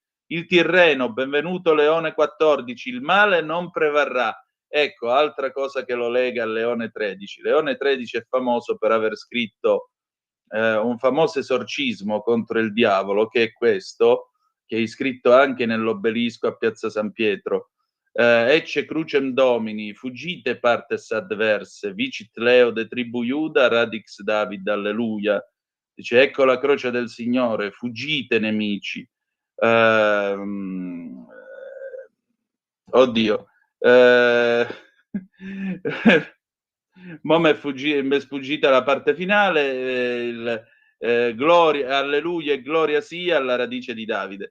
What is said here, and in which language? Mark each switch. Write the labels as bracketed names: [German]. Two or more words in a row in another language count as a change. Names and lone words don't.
[Italian] Il Tirreno, benvenuto Leone XIV, il male non prevarrà. Ecco, altra cosa che lo lega a Leone XIII. Leone XIII è famoso per aver scritto un famoso esorcismo contro il diavolo, che è questo, che è iscritto anche nell'obelisco a Piazza San Pietro. [Latin] Ecce crucem domini, fuggite partes adverse, vicit Leo de tribu Iuda, radix David, alleluia. [Italian] Dice, ecco la croce del Signore, fuggite nemici. Oddio. Mo' m'è sfuggita la parte finale, gloria, alleluia e gloria sia alla radice di Davide.